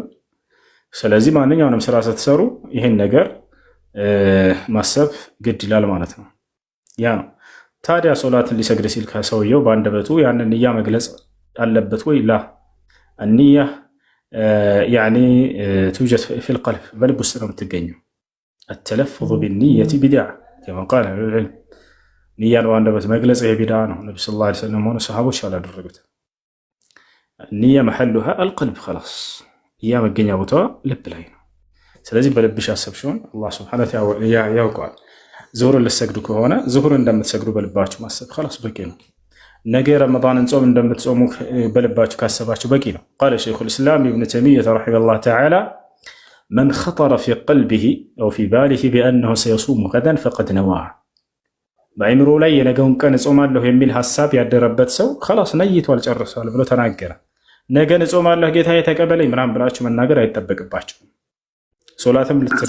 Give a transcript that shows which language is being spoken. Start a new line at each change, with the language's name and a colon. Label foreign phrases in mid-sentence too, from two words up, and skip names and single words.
Amharic: ስለዚህ ማንኛውንም ስራ ስትሰሩ ይሄን ነገር ማሰብ ግድ ይላል ማለት ነው። ያ ነው። ታዲያ ሶላትን ሊሰግድ ሲል ከሰውየው በአንደበቱ ያንን ንያ መግለጽ አለበት ወይ?
Arabic: لا النية يعني توجد في القلب
Amharic: በልብ ውስጥ ነው የምትገኘው።
Arabic: التلفظ بالنية بدعة كما قال العلم
Amharic: ንያን በአንደበት መግለጽ የቢድዓ ነው። ነብዩ
Arabic: صلى الله عليه وسلم
Amharic: ሆነ ሰሃቦች አላደረጉት። ንያ
Arabic: محلها القلب خلاص
Amharic: ንያ መገኛ ቦታዋ ልብ ላይ ነው። ስለዚህ በልብሽ አሰብሽውን አላህ
Arabic: سبحانه وتعالى
Amharic: ያውቀዋል። ዙሁርን ልትሰግዱ ከሆነ ዙሁር እንደምትሰግዱ በልባችሁ ማሰብ خلاص በቂ ነው። ነገ ረመዳንን ጾም እንደምትጾሙ በልባችሁ ካሰባችሁ በቂ ነው።
Arabic: قال شيخ الإسلام ابن تيمية رحمه الله تعالى من خطر في قلبه أو في باله بأنه سيصوم غدا فقد نوى።
Amharic: በአእምሮ ላይ የነገውን ቀን እጾማለሁ የሚል ሀሳብ ያደረበት ሰው خلاص ነይቷል ጨርሷል ብሎ ተናገረ። ነገን እጾማለሁ ጌታዬ ተቀበለኝ ምናምን ብላችሁ መናገር አይጠበቅባችሁም። ሶላትም